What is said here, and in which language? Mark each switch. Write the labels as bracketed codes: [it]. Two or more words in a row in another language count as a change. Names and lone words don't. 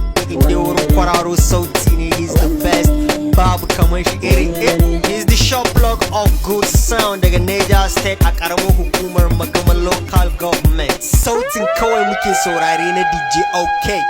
[ha] Inda wurin kwararo sauti ne, [en] he's the best. [ha] Babu kamar shi iri iri. [en] He's the shop block of good sound [ha] daga Niger State a ƙaramar hukumar Magaman Local Government. Sautin kawai muke saurare na D J OK.